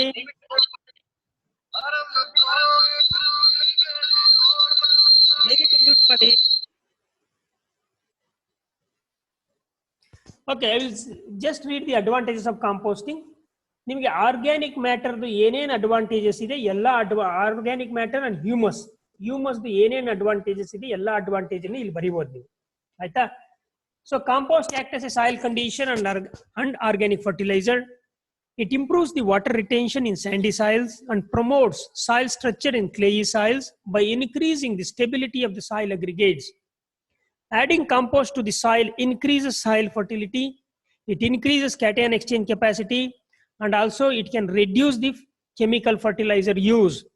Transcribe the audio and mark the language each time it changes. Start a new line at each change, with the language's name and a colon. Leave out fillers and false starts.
Kannada: ದಯವಿಟ್ಟು
English: Okay, I will just read the advantages of composting.
Kannada: ನಿಮಗೆ organic ಮ್ಯಾಟರ್ದು ಏನೇನು advantages ಇದೆ ಎಲ್ಲ ಆರ್ಗ್ಯಾನಿಕ್ ಮ್ಯಾಟರ್ ಅಂಡ್ ಹ್ಯೂಮಸ್ದು ಏನೇನು ಅಡ್ವಾಂಟೇಜಸ್ ಇದೆ ಎಲ್ಲ ಅಡ್ವಾಂಟೇಜ್ ಇಲ್ಲಿ ಬರೀಬಹುದು ನೀವು, ಆಯ್ತಾ.
English: So compost act as a soil condition and organic fertilizer. It improves the water retention in sandy soils and promotes soil structure in clayey soils by increasing the stability of the soil aggregates. Adding compost to the soil increases soil fertility. It increases cation exchange capacity, and also it can reduce the chemical fertilizer use.